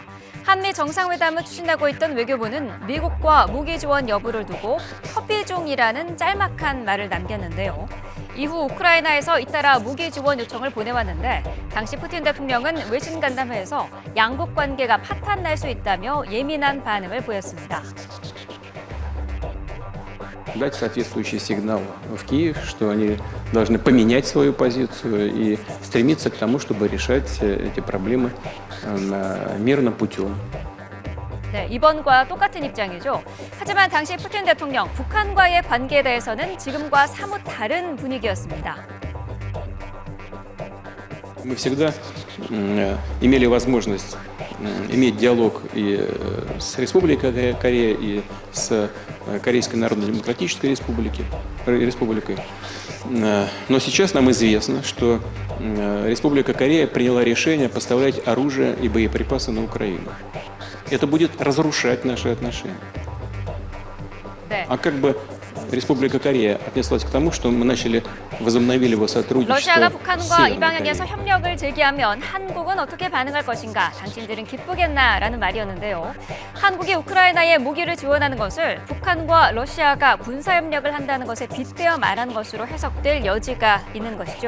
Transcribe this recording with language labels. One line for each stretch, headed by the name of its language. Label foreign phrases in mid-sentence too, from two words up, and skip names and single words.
Korean: 한미 정상회담을 추진하고 있던 외교부는 미국과 무기 지원 여부를 두고 협의 중이라는 짤막한 말을 남겼는데요. 이후 우크라이나에서 잇따라 무기 지원 요청을 보내왔는데 당시 푸틴 대통령은 외신 간담회에서 양국 관계가 파탄날 수 있다며 예민한 반응을 보였습니다.
Russian: Дать соответствующий сигнал в Киев, что они должны поменять свою позицию и стремиться к тому, чтобы решать эти проблемы мирным путем.
Korean: 네, 이번과 똑같은 입장이죠. 하지만 당시 푸틴 대통령, 북한과의 관계에 대해서는 지금과 사뭇 다른 분위기였습니다.
Russian: Мы всегда имели возможность иметь диалог и с Республикой Корея, и с Корейской Народно-Демократической Республикой. Но сейчас нам известно, что Республика Корея приняла решение поставлять оружие и боеприпасы на Украину. Это будет разрушать наши отношения.
Korean: 네.
Russian: А как бы Республика Корея отнеслась к тому, что мы возобновили его сотрудничество
Korean: 러시아가
Russian: с
Korean: 북한과
Russian: Северной
Korean: 이 방향에서
Russian: Кореей.
Korean: 협력을 제기하면 한국은 어떻게 반응할 것인가, 당신들은 기쁘겠나라는 말이었는데요. 한국이 우크라이나에 무기를 지원하는 것을 북한과 러시아가 군사협력을 한다는 것에 빗대어 말한 것으로 해석될 여지가 있는 것이죠.